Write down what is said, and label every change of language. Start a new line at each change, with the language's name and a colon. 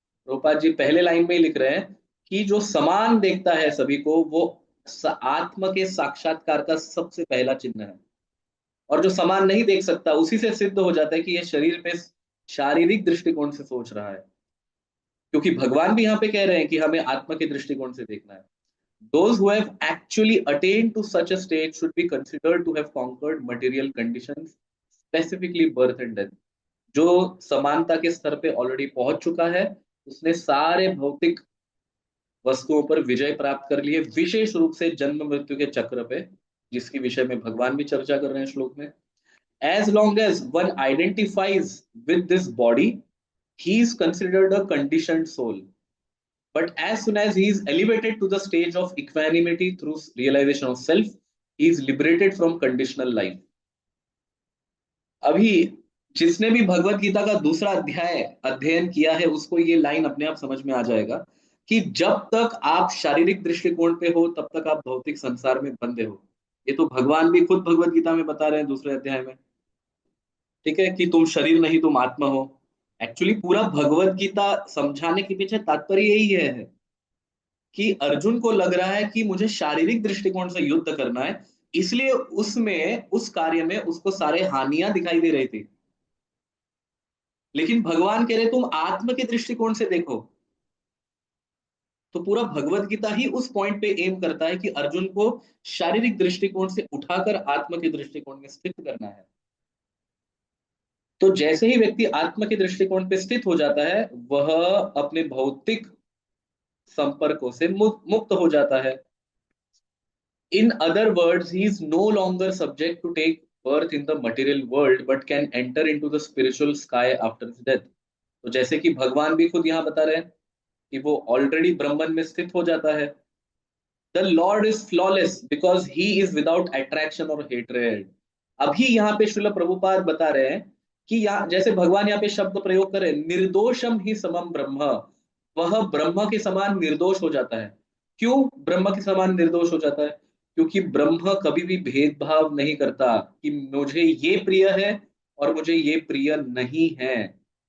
Hindi: प्रभुपाद जी पहले लाइन में ही लिख रहे हैं कि जो समान देखता है सभी को, वो आत्मा के साक्षात्कार का सबसे पहला चिन्ह है। और जो समान नहीं देख सकता, उसी से सिद्ध हो जाता है कि यह शरीर पे शारीरिक दृष्टिकोण से सोच रहा है। क्योंकि भगवान भी यहाँ पे कह रहे हैं कि हमें आत्मा के दृष्टिकोण से देखना है।
English: Those who have actually attained to such a state should be considered to have conquered material conditions, specifically birth and death.
Hindi: जो समानता के स्तर पे ऑलरेडी पहुंच चुका है, उसने सारे भौतिक वस्तुओं पर विजय प्राप्त कर लिए, विशेष रूप से जन्म मृत्यु के चक्र पे, जिसके विषय में भगवान भी चर्चा कर रहे हैं श्लोक में।
English: As long as one identifies with this body, he is considered a conditioned soul. But as soon as he is elevated to the stage of equanimity through realization of self, he is liberated from conditional life.
Hindi: अभी जिसने भी भगवत गीता का दूसरा अध्याय अध्ययन किया है, उसको ये लाइन अपने आप समझ में आ जाएगा कि जब तक आप शारीरिक दृष्टिकोण पे हो, तब तक आप भौतिक संसार में बंधे हो। ये तो भगवान भी खुद भगवत गीता में बता रहे हैं दूसरे अध्याय में। ठीक है कि तुम शरीर नहीं, तुम आत्मा हो। एक्चुअली पूरा भगवत गीता समझाने के पीछे तात्पर्य यही है कि अर्जुन को लग रहा है कि मुझे शारीरिक दृष्टिकोण से युद्ध करना है, इसलिए उसमें, उस कार्य में उसको सारे हानियां दिखाई दे रही थी। लेकिन भगवान कह रहे तुम आत्म के दृष्टिकोण से देखो। तो पूरा भगवत गीता ही उस पॉइंट पे एम करता है कि अर्जुन को शारीरिक दृष्टिकोण से उठाकर आत्म के दृष्टिकोण में स्थित करना है। तो जैसे ही व्यक्ति आत्म के दृष्टिकोण पे स्थित हो जाता है, वह अपने भौतिक संपर्कों से मुक्त हो जाता है।
English: In other words, he is no longer subject to take birth in the material world, but can enter into the spiritual sky after his death.
Hindi: तो जैसे कि भगवान भी खुद यहाँ बता रहे हैं कि वो ऑलरेडी ब्रह्मन में स्थित हो जाता है।
English: The Lord is flawless because he is without attraction or hatred.
Hindi: अभी यहाँ पे श्रील प्रभुपाद बता रहे हैं कि यहाँ जैसे भगवान यहाँ पे शब्द प्रयोग कर रहे हैं, निर्दोषम ही समम ब्रह्म। वह ब्रह्म के समान निर्दोष हो जाता है। क्यों ब्रह्म के समान निर्दोष हो जाता है? क्योंकि ब्रह्म कभी भी भेदभाव नहीं करता कि मुझे ये प्रिय है और मुझे ये प्रिय नहीं है।